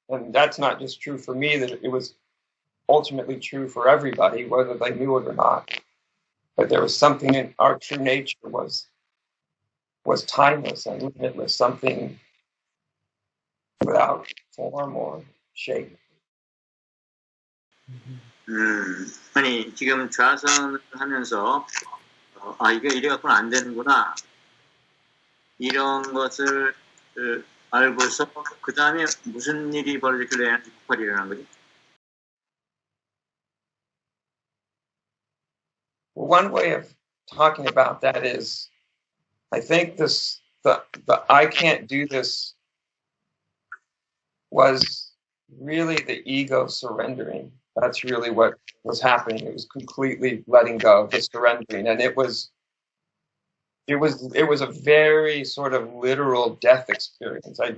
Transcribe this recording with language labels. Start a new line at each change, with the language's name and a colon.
English: And that's not just true for me, that it was ultimately true for everybody, whether they knew it or not. But there was something in our true nature was timeless and limitless, something without form or shape.
Korean: 아니 지금 좌선을 하면서 이게 이래갖고는 안 되는구나 이런 것을 알고서 그 다음에 무슨 일이 벌어졌길래 에너지 폭발이 일어난 거지?
English: One way of talking about that is, I think the I can't do this was really the ego surrendering. That's really what was happening. It was completely letting go, the surrendering, and it was a very sort of literal death experience.